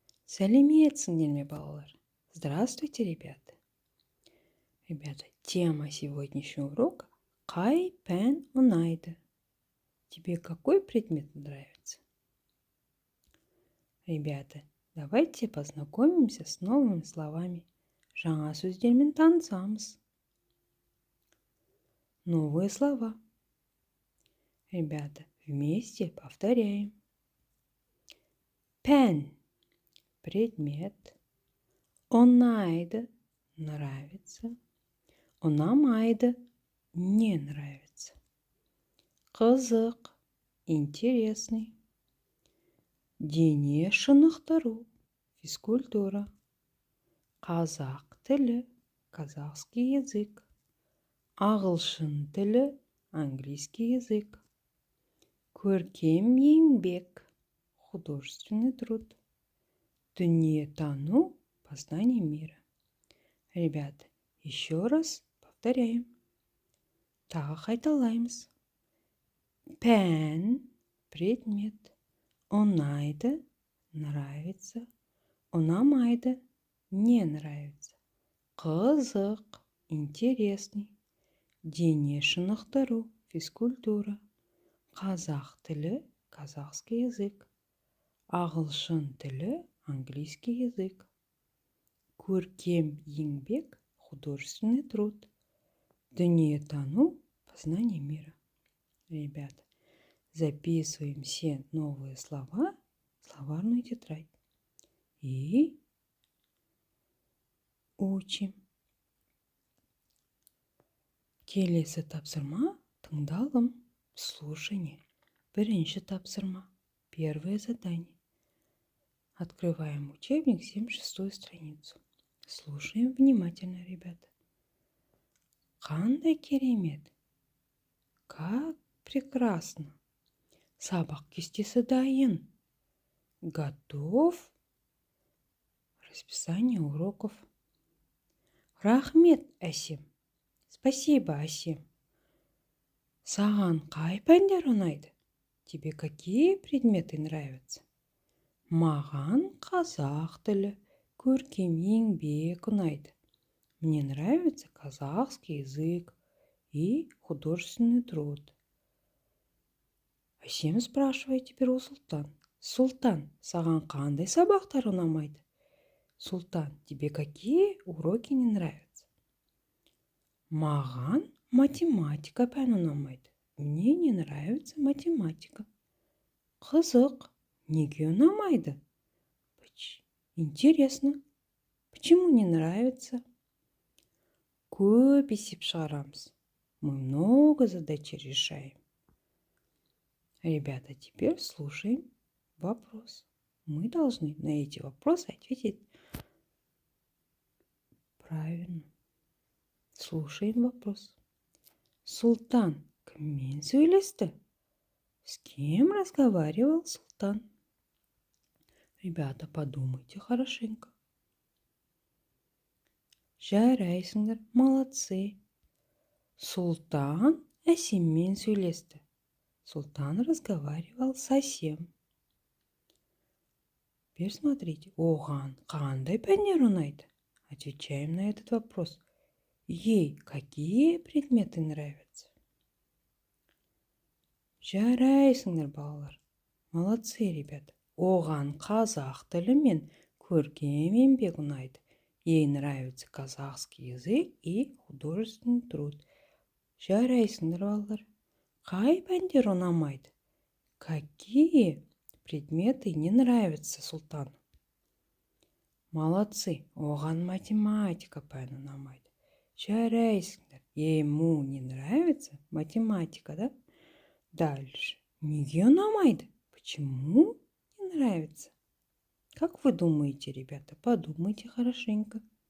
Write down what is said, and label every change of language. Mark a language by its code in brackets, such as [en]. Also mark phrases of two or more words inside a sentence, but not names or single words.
[kk] Сәлеметсіңдер ме, балалар? [ru] Здравствуйте, ребята. Ребята, тема сегодняшнего урока – [kk] қай пән ұнайды? [ru] Тебе какой предмет нравится? Ребята, давайте познакомимся с новыми словами. [kk] Жаңа сөздермен танысамыз. [ru] Новые слова. Ребята, вместе повторяем. [kk] Пән – предмет. Ұнайды – нравится. Ұнамайды – [ru] не нравится. [kk] Қызық – интересный. Дене шынықтыру – физкультура. Қазақ тілі – [ru] казахский язык. [kk] Ағылшын тілі – [ru] английский язык. [kk] Көркем еңбек – [ru] художественный труд. [kk] Дүниетану – [ru] познание мира. Ребята, еще раз повторяем. [kk] Тағы қайталаймыз. Пән – предмет. Ұнайды – нравится. Ұнамайды – [ru] не нравится. [kk] Қызық – интересный. Дене шынықтыру – физкультура. Қазақ тілі – [ru] казахский язык. [kk] Ағылшын тілі – [ru] английский язык. [kk] Көркем еңбек – [ru] художественный труд. [kk] Дүниетану – [ru] познание мира. Ребята, записываем все новые слова в словарную тетрадь и учим. [kk] Келесі тапсырма тыңдалым, слушание. Бірінші тапсырма, [ru] первое задание. Открываем учебник, 76-ю страницу. Слушаем внимательно, ребята. [kk] Қандай керемет! [ru] Как прекрасно! [kk] Сабақ кестесі дайын. [ru] Готов? Расписание уроков. [kk] Рахмет, Әсем. [ru] Спасибо, Әсем. [kk] Саған қай пәндер ұнайды? [ru] Тебе какие предметы нравятся? [kk] Маған қазақ тілі, көркем еңбек ұнайды. [ru] Мне нравится казахский язык и художественный труд. Әсем спрашивает теперь у Султан. [kk] Султан, саған қандай сабақтар ұнамайды? Султан, [ru] тебе какие уроки не нравятся? [kk] Маған математика пән ұнамайды. [ru] Мне не нравится математика. [kk] Қызық, неге ұнамайды? [ru] Интересно. Почему не нравится? [kk] Көп есеп шығарамыз. [ru] Мы много задач решаем. Ребята, теперь слушаем вопрос. Мы должны на эти вопросы ответить правильно. Слушаем вопрос. [kk] Султан кіммен сөйлесті? [ru] С кем разговаривал Султан? Ребята, подумайте хорошенько. [kk] Жарайсыңдар, молодцы. Султан Әсеммен сөйлесті. [ru] Султан разговаривал с Әсем. Теперь смотрите, [kk] оған қандай пәндер ұнайды? [ru] Отвечаем на этот вопрос. Ей какие предметы нравятся? [kk] Жарайсыңдар, балалар. [ru] Молодцы, ребята. [kk] Оған қазақ тілі мен көркем еңбек ұнайды. [ru] Ей нравится казахский язык и художественный труд. [kk] Жарайсыңдар, балалар. Қай пәндер ұнамайды? [ru] Какие предметы не нравятся Султану? Молодцы. [kk] Оған математика пән ұнамайды. Жарайсыңдар. [ru] Ему не нравится математика, да? Дальше. [kk] Неге ұнамайды? [ru] Почему не нравится? Как вы думаете, ребята? Подумайте хорошенько.